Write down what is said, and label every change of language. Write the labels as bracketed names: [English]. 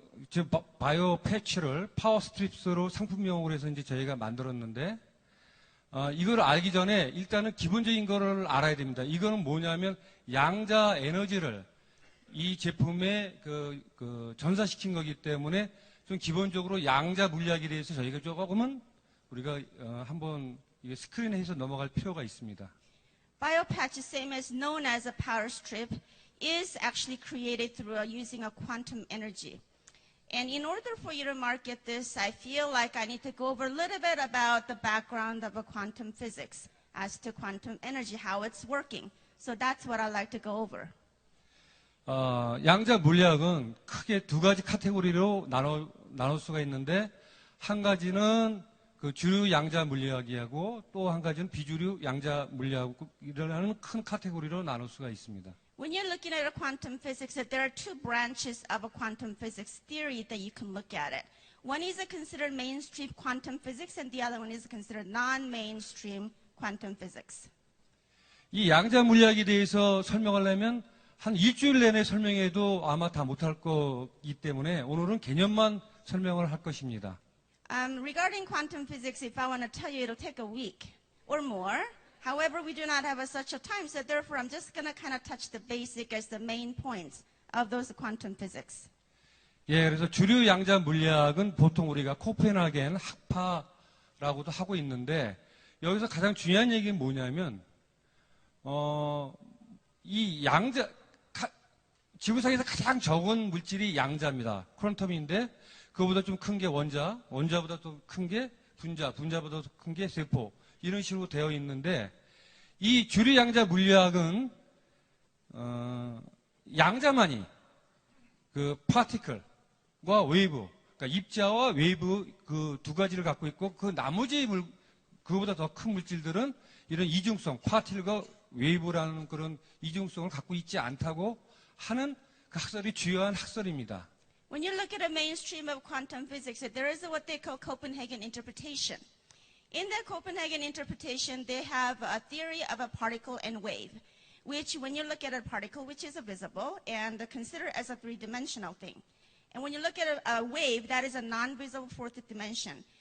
[Korean] 지금 바이오 패치를 파워 스트립스로 상품명으로 해서 이제 저희가 만들었는데, 이걸 알기 전에 일단은 기본적인 거를 알아야 됩니다. 이거는 뭐냐면 양자 에너지를 이 제품에 전사시킨 거기 때문에 좀 기본적으로 양자 물리학에 대해서 저희가 조금은 우리가 한번 스크린에 해서 넘어갈 필요가 있습니다. [English] Biopatch, same as known as a power strip, is actually created through using a quantum energy. And in order for you to market this, I feel like I need to go over a little bit about the background of a quantum physics as to quantum energy, how it's working. So that's what I'd like to go over. [Korean] 양자 물리학은 크게 두 가지 카테고리로 나눌 수가 있는데, 한 가지는 그 주류 양자 물리학이하고 또 한 가지는 비주류 양자 물리학이라는 큰 카테고리로 나눌 수가 있습니다. [English] When you're looking at a quantum physics, there are two branches of a quantum physics theory that you can look at it. One is considered mainstream quantum physics, and the other one is considered non-mainstream quantum physics. [Korean] 이 양자 물리학에 대해서 설명하려면 한 일주일 내내 설명해도 아마 다 못할 거기 때문에 오늘은 개념만 설명을 할 것입니다. [English] Regarding quantum physics, if I want to tell you, it'll take a week or more. However, we do not have such a time, so therefore I'm just going to kind of touch the basic as the main points of those quantum physics. [Korean] 예, 그래서 주류 양자 물리학은 보통 우리가 코펜하겐 학파라고도 하고 있는데, 여기서 가장 중요한 얘기는 뭐냐면, 이 양자, 지구상에서 가장 적은 물질이 양자입니다. 퀀텀인데, 그거보다 좀 큰 게 원자, 원자보다 또 큰 게 분자, 분자보다 더 큰 게 세포, 이런 식으로 되어 있는데, 이 주류 양자 물리학은, 양자만이 그 파티클과 웨이브, 그러니까 입자와 웨이브 그 두 가지를 갖고 있고, 그 나머지 그거보다 더 큰 물질들은 이런 이중성, 파티클과 웨이브라는 그런 이중성을 갖고 있지 않다고 하는 그 학설이 주요한 학설입니다. [English] When you look at a mainstream of quantum physics, there is what they call Copenhagen interpretation. In the Copenhagen interpretation, they have a theory of a particle and wave, which when you look at a particle, which is visible, and consider as a three-dimensional thing. And when you look at a wave, that is a non-visible fourth dimension.